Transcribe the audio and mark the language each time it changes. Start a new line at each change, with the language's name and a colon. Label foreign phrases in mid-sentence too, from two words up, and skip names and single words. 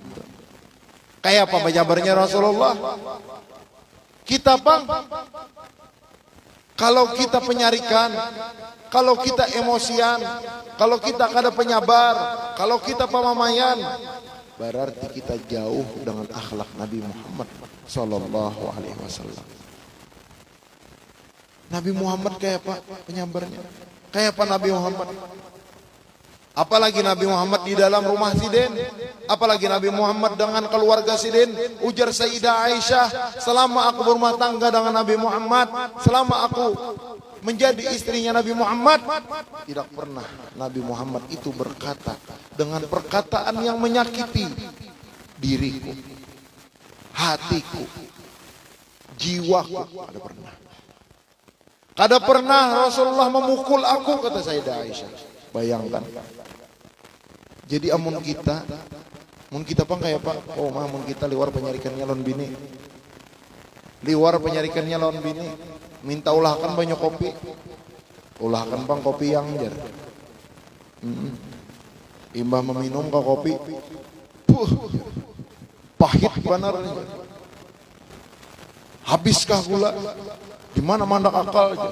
Banjar: Kayak apa jabarnya Rasulullah? Kita bang, kalau kita penyarikan, kalau kita emosian, kalau kita kada penyabar, kalau kita pamamayan, berarti kita jauh dengan akhlak Nabi Muhammad
Arabic: صلى الله عليه وسلم.
Banjar: Nabi Muhammad kayak apa penyabarnya? Kayak apa Nabi Muhammad? Apalagi Nabi Muhammad di dalam rumah Sidin, apalagi Nabi Muhammad dengan keluarga Sidin.
Indonesian: Ujar Sayyidah Aisyah, selama aku berumah tangga dengan Nabi Muhammad, selama aku menjadi istrinya Nabi Muhammad, tidak pernah Nabi Muhammad itu berkata dengan perkataan yang menyakiti diriku, hatiku, jiwaku.
Banjar: Kada pernah. Kada pernah Rasulullah memukul aku, kata Sayyidah Aisyah.
Indonesian: Bayangkan.
Banjar: Jadi amun kita pang kayak pak, oh mah amun kita liwar penyarikannya lawan bini, liwar penyarikannya lawan bini, minta ulahkan banyak kopi, ulahkan bang kopi yang jar, imbah meminum ke kopi, pahit benar, habiskah gula, di mana mandak akal jar.